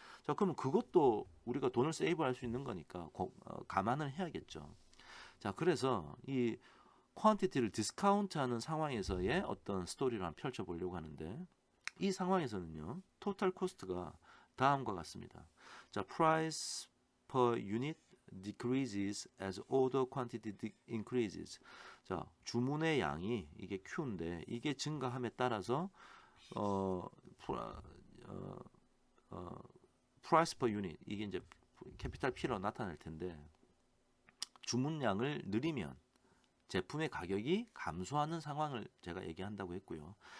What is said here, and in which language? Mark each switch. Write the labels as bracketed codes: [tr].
[ko] 자, 그러면 그것도 우리가 돈을 세이브할 수 있는 거니까 감안을 해야겠죠. 자, 그래서 이 퀀티티를 디스카운트하는 상황에서의 어떤 스토리를 한번 펼쳐보려고 하는데 이 상황에서는요, 토탈 코스트가 다음과 같습니다. [en] 자, price per unit decreases as order quantity increases. [ko] 자, 주문의 양이 이게 Q인데 이게 증가함에 따라서 어, [en] price per unit [ko] 이게 이제 캐피탈 P로 나타날 텐데 주문량을 늘리면 제품의 가격이 감소하는 상황을 제가 얘기한다고 했고요.